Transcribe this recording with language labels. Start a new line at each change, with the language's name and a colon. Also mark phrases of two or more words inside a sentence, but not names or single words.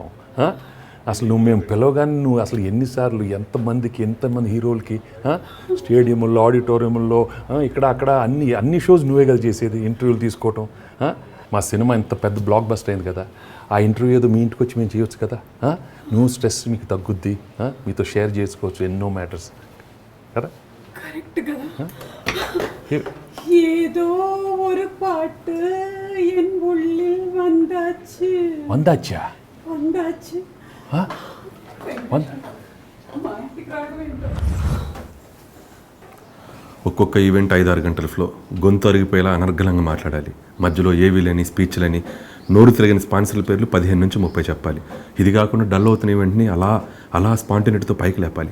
Telugu: అసలు నువ్వు మేము పిలవగానే నువ్వు అసలు ఎన్నిసార్లు ఎంతమంది హీరోలకి స్టేడియంలో, ఆడిటోరియంలో, ఇక్కడ అక్కడ అన్ని షోస్ నువ్వే కదా చేసేది, ఇంటర్వ్యూలు తీసుకోవటం. మా సినిమా ఇంత పెద్ద బ్లాక్ బస్టర్ అయింది కదా, ఆ ఇంటర్వ్యూ ఏదో మీ ఇంటికి వచ్చి మేము చేయొచ్చు కదా. నువ్వు స్ట్రెస్ మీకు తగ్గుద్ది, మీతో షేర్ చేసుకోవచ్చు ఎన్నో మ్యాటర్స్ కదా. కరెక్ట్ కదా.
Tamil: ஏதோ ஒரு பாட்டு என் உள்ளில் வந்தாச்சு. வந்தாச்சா? வந்தாச்சு.
Telugu: ఒక్కొక్క ఈవెంట్ 5-6 గంటల ఫ్లో, గొంతు అరిగిపోయేలా అనర్గళంగా మాట్లాడాలి. మధ్యలో ఏవీ లేని స్పీచ్లని, నోరు తిరగని స్పాన్సర్ల పేర్లు 15 నుంచి 30 చెప్పాలి. ఇది కాకుండా డల్ అవుతున్న ఈవెంట్ని అలా స్పాంటినిటీతో పైకి లేపాలి.